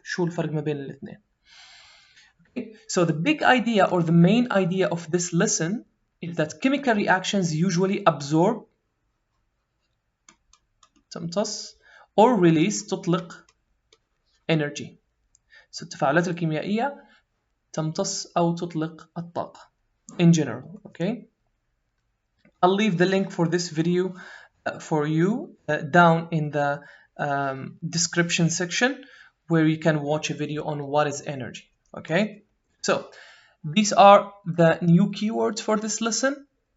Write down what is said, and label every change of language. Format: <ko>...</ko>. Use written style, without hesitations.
<ar>شو الفرق ما بين الاثنين?</ar> <en>Okay, so the big idea or the main idea of this lesson is that chemical reactions usually absorb تمتص or release تطلق energy.</en> <ar>So التفاعلات الكيميائية تمتص أو تطلق الطاقة</ar> <en>in general. Okay, I'll leave the link for this video for you down in the description section where you can watch a video on what is energy. Okay, so these are the new keywords for this lesson.</en>